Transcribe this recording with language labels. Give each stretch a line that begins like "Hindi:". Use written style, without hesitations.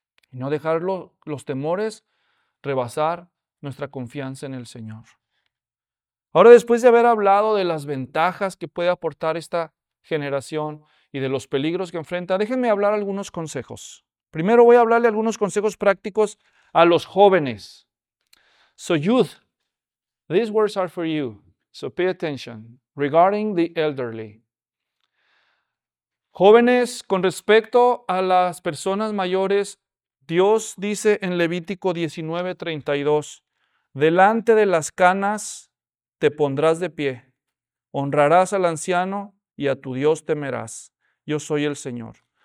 Spanish: Y no dejar los temores rebasar nuestra confianza en el Señor. Ahora, después de haber hablado de las ventajas que puede aportar esta generación y de los peligros que enfrenta, déjenme hablar algunos consejos. Primero voy a hablarle algunos consejos prácticos a los jóvenes.
English: So youth, these words are for you. So pay attention regarding the elderly.
Spanish: Jóvenes, con respecto a las personas mayores, Dios dice en Levítico 19:32, Delante de las canas te pondrás de pie. Honrarás al anciano y a tu Dios temerás. Yo soy el Señor.